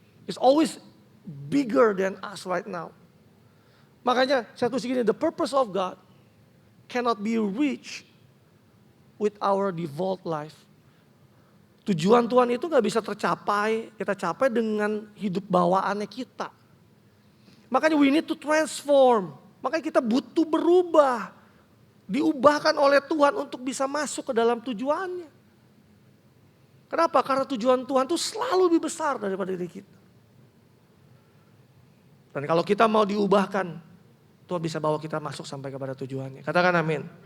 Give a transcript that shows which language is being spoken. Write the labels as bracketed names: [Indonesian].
[English] It's always bigger than us right now. [Indonesian] Makanya saya tulis gini, [English] the purpose of God cannot be reached with our default life. [Indonesian] Tujuan Tuhan itu gak bisa kita capai dengan hidup bawaannya kita. Makanya [English] we need to transform. [Indonesian] Makanya kita butuh berubah. Diubahkan oleh Tuhan untuk bisa masuk ke dalam tujuannya. Kenapa? Karena tujuan Tuhan itu selalu lebih besar daripada diri kita. Dan kalau kita mau diubahkan, Tuhan bisa bawa kita masuk sampai kepada tujuannya. Katakan amin.